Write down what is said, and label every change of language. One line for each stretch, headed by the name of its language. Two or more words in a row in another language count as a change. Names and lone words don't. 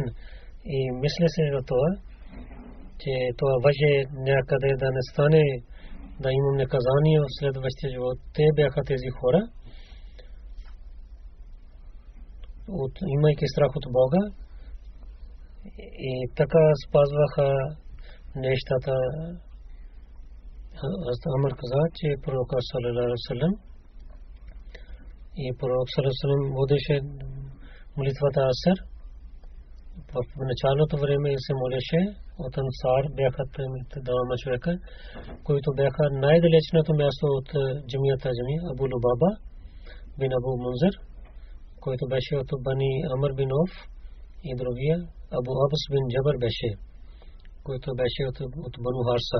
Bulgarian: И мисля се за това, че това въже някъде да не стане, да имам наказание в следващия живот. Те бяха тези хора, имайки страх от Бога, и така спазваха нещата. Амар каза, че пророк
Arabic: صلى الله عليه وسلم
Bulgarian: и пророк
Arabic: صلى الله عليه وسلم
Bulgarian: водеше молитвата Аср. В началото време се молеше от Ансар, бяха двама човека, които бяха най-далечното място от джамията Абу Лубаба бин Абу Мунзир който беше от Бани Амр бин Ауф, и другия Абу Абс бин Джабър беше, който беше от Бану Харса.